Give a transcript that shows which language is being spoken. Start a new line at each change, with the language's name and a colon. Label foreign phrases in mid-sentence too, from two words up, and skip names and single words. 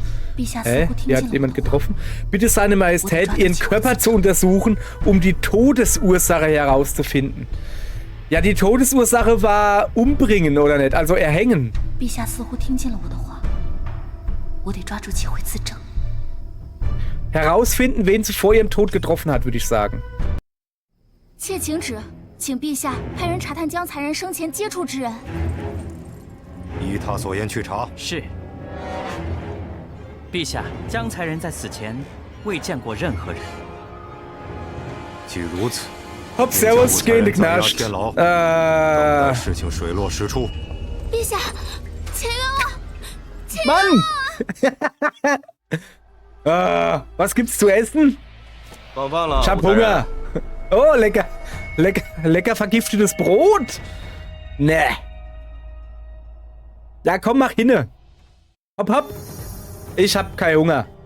German: Die hat jemand getroffen. Bitte seine Majestät, ihren Körper zu untersuchen, um die Todesursache herauszufinden. Ja, die Todesursache war umbringen, oder nicht? Also erhängen. Herausfinden, wen sie vor ihrem Tod getroffen hat, würde ich sagen.
Chinese: 妾请旨，请陛下派人查探江才人生前接触之人。依他所言去查。是。陛下，江才人在死前未见过任何人。既如此，
German: Hopp, servus, geh in die Knast.
Chinese: 等待事情水落石出。陛下，请冤枉！
German: Mann! Was gibt's zu essen? Ich hab Hunger. Oh, lecker. Lecker vergiftetes Brot. Ne. Ja, komm, mach hinne. Hopp. Ich hab keinen Hunger.